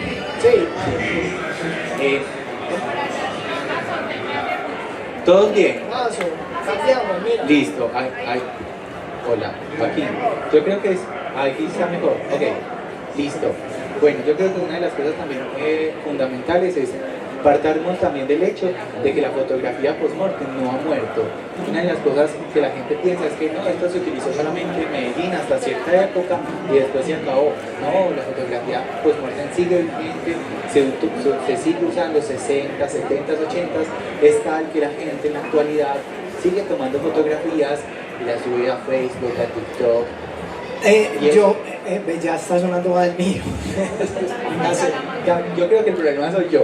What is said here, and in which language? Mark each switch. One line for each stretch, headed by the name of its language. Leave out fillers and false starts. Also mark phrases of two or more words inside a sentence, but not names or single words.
Spanish: ¿Todos bien? Paso, cambiamos, mira. Listo. Hola, aquí. Yo creo que aquí está mejor. Ok, listo. Bueno, yo creo que una de las cosas también fundamentales es partarnos también del hecho de que la fotografía post-mortem no ha muerto. Una de las cosas que la gente piensa es que no, esto se utilizó solamente en Medellín hasta cierta época y después se acabó. No, la fotografía post-mortem sigue vigente, se sigue usando 60, 70, 80, es tal que la gente en la actualidad sigue tomando fotografías y las sube a Facebook, a TikTok. Ya está sonando mal el mío. Yo creo que el problema soy yo.